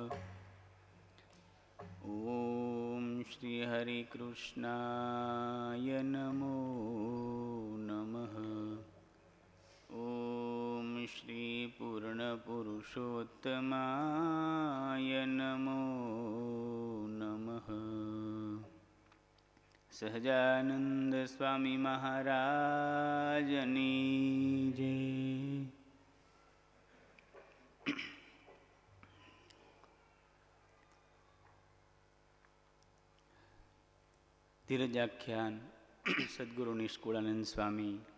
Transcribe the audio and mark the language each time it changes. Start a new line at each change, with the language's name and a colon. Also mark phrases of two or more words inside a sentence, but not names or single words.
Sanskrit: ॐ श्रीहरिकृष्णाय नमो नमः। ॐ श्रीपूर्णपुरुषोत्तमाय नमो नमः।
Gujarati: સહજાનંદ સ્વામી મહારાજની જય. ધીરજાખ્યાન સદગુરુ નિષ્કુળાનંદ સ્વામી.